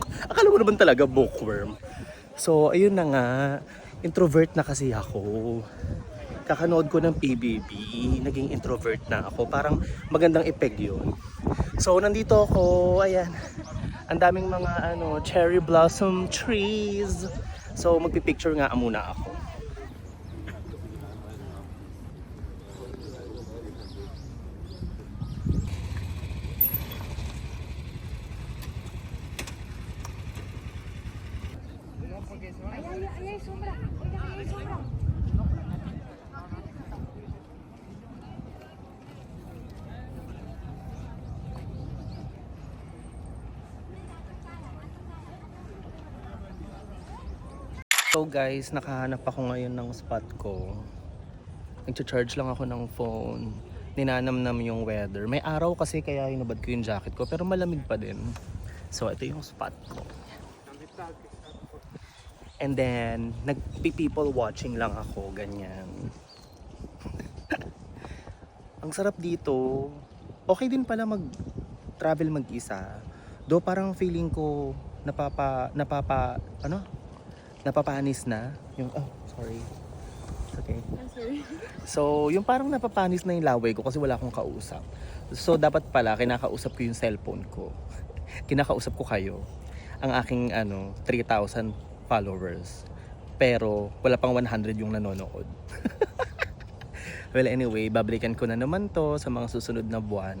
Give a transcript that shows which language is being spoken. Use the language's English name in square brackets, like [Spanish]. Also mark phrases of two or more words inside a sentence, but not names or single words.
[Filipino] Akala mo naman talaga bookworm. So ayun na nga, introvert na kasi ako. Kakanood ko ng PBB, naging introvert na ako. Parang magandang epeg yun. So, nandito ako, ayan. Ang daming mga [English] cherry blossom trees. [Filipino] So, magpipicture nga muna ako. [Spanish] Ahí hay sombra. Oigan, ahí hay sombra. [Filipino] So guys, nakahanap ako ngayon ng spot ko. Nag-charge lang ako ng phone. Ninanamnam yung weather. May araw kasi kaya hinubad ko yung jacket ko, pero malamig pa din. So ito yung spot ko. And then, nagpi- [English] people watching [Filipino] lang ako, ganyan. Ang sarap dito. Okay din pala mag-travel mag-isa. Do parang feeling ko napapanis na yung sorry. Okay. [English] I'm sorry. [Filipino] So, yung parang napapanis na yung laway ko kasi wala akong kausap. So, dapat pala kinakausap ko yung cellphone ko. Kinakausap ko kayo. Ang aking 3,000 followers. Pero wala pang 100 yung nanonood. [English] Well, anyway, [Filipino] babalikan ko na naman to sa mga susunod na buwan.